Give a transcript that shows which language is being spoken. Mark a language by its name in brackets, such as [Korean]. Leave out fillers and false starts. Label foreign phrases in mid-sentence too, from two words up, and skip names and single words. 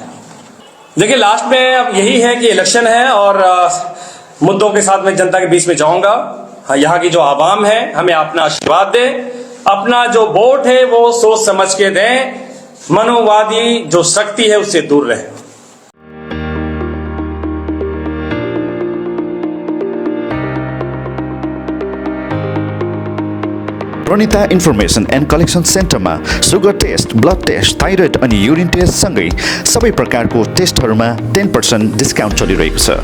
[Hindi] देखिए, लास्ट में अब यही है कि इलेक्शन है और मुद्दों के साथ मैं जनता के बीच में जाऊंगा। यहाँ की जो आवाम है हमें अपना आशीर्वाद दे, अपना जो वोट है वो सोच समझ के दें, मनोवादी जो शक्ति है उससे दूर रहे। [Nepali] प्रणिता इन्फर्मेसन एन्ड कलेक्सन सेन्टरमा [English] sugar test, blood test, [Nepali] थाइरोइड अनि युरिन टेस्ट सँगै सबै प्रकारको टेस्टहरूमा 10% डिस्काउन्ट चलिरहेको छ।